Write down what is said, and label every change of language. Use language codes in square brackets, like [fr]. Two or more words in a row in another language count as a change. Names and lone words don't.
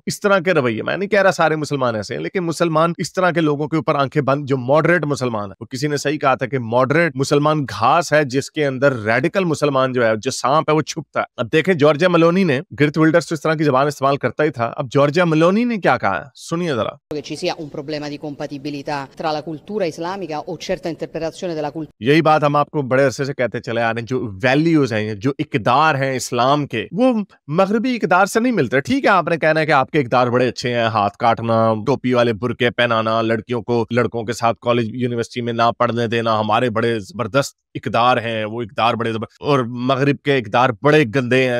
[hi] इस तरह के रवैये, मैं नहीं कह रहा सारे मुसलमान ऐसे हैं, लेकिन मुसलमान इस तरह के लोगों के ऊपर आंखें बंद, जो मॉडरेट मुसलमान है। वो किसी ने सही कहा था कि मॉडरेट मुसलमान घास है जिसके अंदर रेडिकल मुसलमान जो है, जो सांप है, वो छुपता है। अब देखें जॉर्जिया मेलोनी ने, गिर्ट विल्डर्स तो इस तरह की जबान इस्तेमाल करता ही था, अब जॉर्जिया मेलोनी ने क्या कहा है सुनिए जरा। [it] Che ci sia un problema di compatibilitा tra la cultura islamica o certa interpretazione della cultura। [hi] यही बात हम आपको बड़े अरसे से कहते चले आ रहे हैं, जो वैल्यूज हैं, जो इकदार हैं इस्लाम के, वो मगरबी इकदार से नहीं मिलते। ठीक है, आपने कहना है कि आपके इकदार बड़े अच्छे हैं, हाथ काटना, टोपी वाले बुरके पहनाना, लड़कियों को लड़कों के साथ कॉलेज यूनिवर्सिटी में ना पढ़ने देना, हमारे बड़े जबरदस्त इकदार हैं, वो इकदार बड़े और मगरिब के इकदार बड़े गंदे हैं।